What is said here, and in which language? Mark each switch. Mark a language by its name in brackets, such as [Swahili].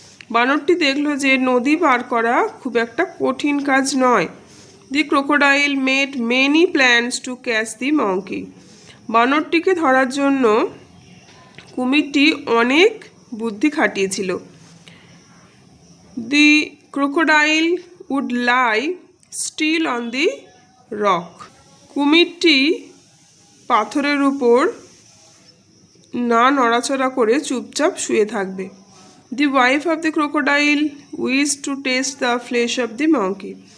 [Bangla] বানরটি দেখলো যে নদী পার করা খুব একটা কঠিন কাজ নয়। [English] The crocodile made many plans to catch the monkey. [Bangla] বানরটিকে ধরার জন্য কুমিরটি অনেক বুদ্ধি খাটিয়েছিল। [English] The crocodile would lie still on the rock. [Bangla] কুমিরটি পাথরের উপর না নড়াচড়া করে চুপচাপ শুয়ে থাকবে। [English] The wife of the crocodile wished to taste the flesh of the monkey.